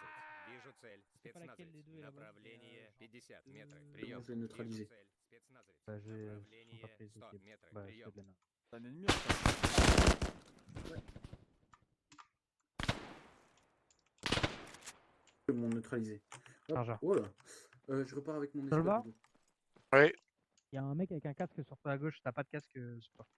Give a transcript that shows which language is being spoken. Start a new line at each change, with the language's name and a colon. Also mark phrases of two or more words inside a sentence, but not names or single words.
Russian: Вижу цель. Спецназовец. Направление 50 метров. Прием.
French: Je vais neutraliser.
Russian: Вижу цель. Спецназовец.
French: Bah, je sont
Russian: Направление
French: pas pris
Russian: 100
French: ok.
Russian: метров.
French: Bah, je
Russian: Прием.
French: fais de la merde. C'est un ennemi. Je vais m'en neutraliser. Hop, Chargeur. voilà. Je repars avec mon Ça va? escadron. Ouais. Il y a un mec avec un casque sur toi à gauche. T'as pas de casque sur toi.